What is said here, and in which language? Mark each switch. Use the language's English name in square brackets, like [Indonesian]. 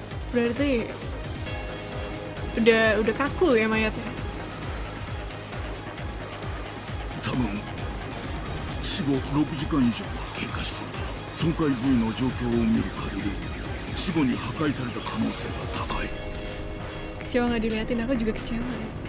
[Indonesian] Berarti udah kaku ya mayatnya. [Japanese] 多分死後6時間以上は経過したのだ。損壊部位の状況を見る限り死後に破壊された可能性が高い。 [Indonesian] Kecewa nggak diliatin, aku juga kecewa ya.